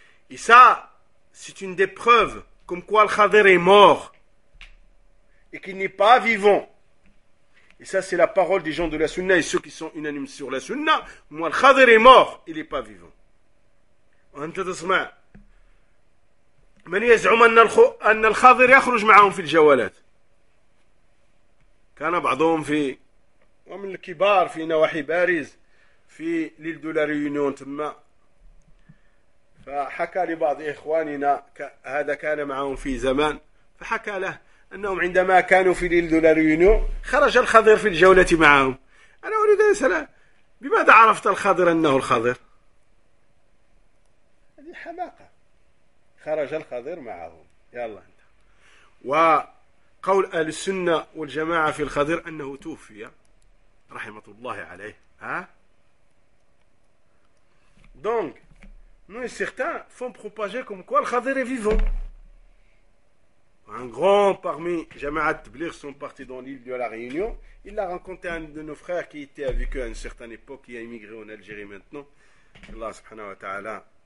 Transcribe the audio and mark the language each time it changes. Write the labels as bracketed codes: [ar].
[fr] Et ça, c'est une des preuves comme quoi le Khadr est mort et qu'il n'est pas vivant. Et ça, c'est la parole des gens de la Sunna et ceux qui sont unanimes sur la Sunna. Moi, le Khadr est mort, il n'est pas vivant. [ar] من يزعم أن الخاضر يخرج معهم في الجوالات، كان بعضهم في ومن الكبار في نواحي باريس في ليل دو لا ريونيون تما، فحكى لبعض إخواننا هذا كان معهم في زمان، فحكى له أنهم عندما كانوا في ليل دو لا ريونيون خرج الخاضر في الجولة معهم. أنا أريد أن أسأل، بماذا عرفت الخاضر أنه الخاضر؟ هذه حماقة. خرج الخضر معهم. يلا انت. وقول أهل السنة والجماعة في الخضر أنه توفي رحمة الله عليه. [fr] ها؟ Donc, nous certains font propager comme quoi le Khadr est vivant. Un grand parmi Jamaat Tabligh sont partis dans l'île de la Réunion. Il a rencontré un de nos frères qui était avec eux à une certaine époque, qui a immigré en Algérie maintenant. Allah subhanahu wa ta'ala.